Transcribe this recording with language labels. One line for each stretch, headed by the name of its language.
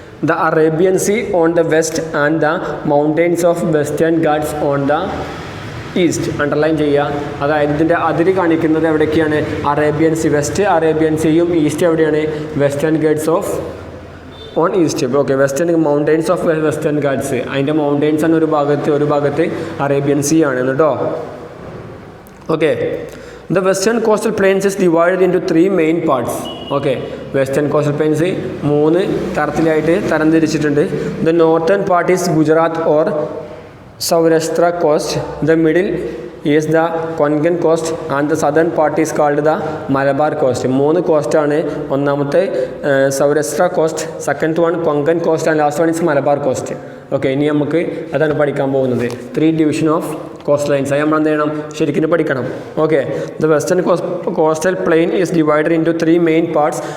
English: The Arabian Sea on the west and the mountains of Western Ghats on the east.
Malayalam: Underline ചെയ്യുക. അതായത് ഇതിൻ്റെ അതിര് കാണിക്കുന്നത് എവിടേക്കാണ്? Arabian sea. West Arabian സീയും east എവിടെയാണ്?
English: Western Ghats of on east. Okay, Western mountains of Western Ghats.
Malayalam: അതിൻ്റെ mountains ആണ് ഒരു ഭാഗത്ത് അറേബ്യൻ സീ ആണ് കേട്ടോ.
English: Okay, the western coastal plains is divided into 3 main parts. Okay, western coastal plains
Malayalam: 3 തരത്തിലായിട്ട് തരംതിരിച്ചിട്ടുണ്ട്.
English: The northern part is Gujarat or Saurashtra coast. The middle is the Konkan coast and the southern part is called the Malabar coast.
Malayalam: 3 coast ആണ്. ഒന്നാമത്തെ
English: Saurashtra coast, second one Konkan coast and last one is Malabar coast.
Malayalam: Okay, ഇനി നമുക്ക് അതാണ് പഠിക്കാൻ പോകുന്നത്.
English: 3 division of coast lines.
Malayalam: അത് നമ്മൾ എന്ത് ചെയ്യണം? ശരിക്കും പഠിക്കണം.
English: Okay, the western coastal plain is divided into 3 main parts.